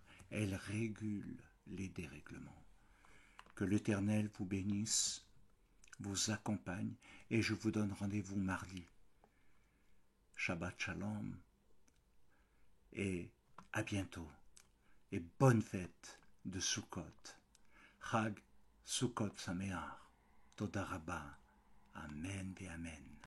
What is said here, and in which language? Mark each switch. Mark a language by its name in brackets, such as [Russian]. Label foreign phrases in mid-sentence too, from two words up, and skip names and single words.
[French] Elle régule les dérèglements. Que l'Éternel vous bénisse, vous accompagne, et je vous donne rendez-vous mardi. [Hebrew] שבת שלום, [French] et à bientôt, et bonne fête de Sukkot. [Hebrew] חג סוכות שמח. תודה רבה. [French] Amen et Amen.